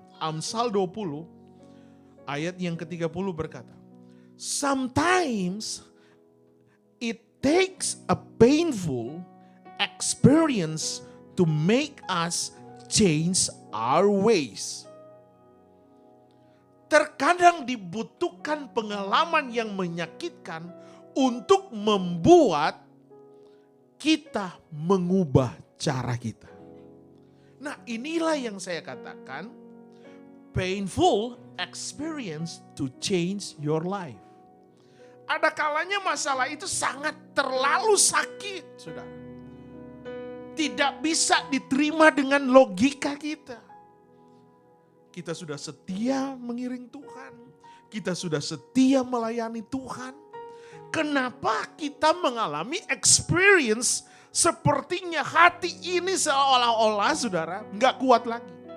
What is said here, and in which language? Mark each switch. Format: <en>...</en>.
<id>Amsal 20 ayat yang ke-30 berkata,</id> <en>"Sometimes it takes a painful experience to make us change our ways."</en> <id>Terkadang dibutuhkan pengalaman yang menyakitkan untuk membuat kita mengubah cara kita. Nah, inilah yang saya katakan,</id> <en>painful experience to change your life.</en> <id>Ada kalanya masalah itu sangat terlalu sakit, saudara. Tidak bisa diterima dengan logika kita. Kita sudah setia mengiring Tuhan. Kita sudah setia melayani Tuhan. Kenapa kita mengalami experience sepertinya hati ini seolah-olah, saudara, nggak kuat lagi.</id>